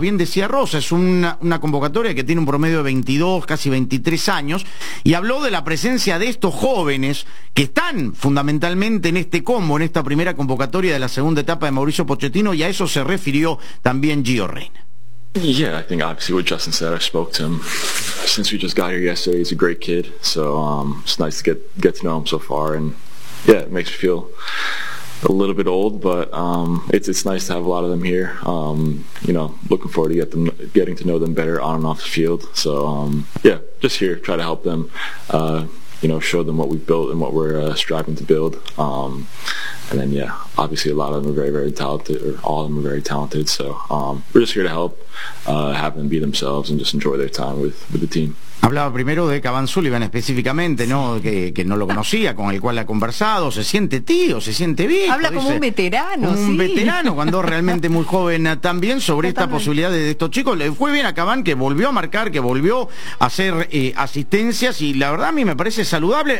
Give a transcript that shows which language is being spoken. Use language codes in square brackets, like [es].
[es] Bien decía Rosa, es una convocatoria que tiene un promedio de 22, casi 23 años, y habló de la presencia de estos jóvenes que están fundamentalmente en este combo, en esta primera convocatoria de la segunda etapa de Mauricio Pochettino, y a eso se refirió también Gio Reyna. [en] Yeah, I think obviously what Justin said, I spoke to him since we just got here yesterday. He's a great kid, so it's nice to get to know him so far, and yeah, it makes me feel a little bit old, but it's nice to have a lot of them here. You know, looking forward to getting to know them better on and off the field. So yeah, just here, try to help them, you know, show them what we've built and what we're striving to build. And then yeah, obviously a lot of them are very, very talented, or all of them are very talented. So we're just here to help, have them be themselves and just enjoy their time with the team. [es] Hablaba primero de Cavan Sullivan específicamente, ¿no? Que no lo conocía, con el cual ha conversado, se siente tío, se siente viejo. Habla como dice, un veterano, un sí. Un veterano, cuando realmente muy joven también, sobre esta posibilidad de estos chicos. Le fue bien a Cavan, que volvió a marcar, que volvió a hacer asistencias, y la verdad a mí me parece saludable.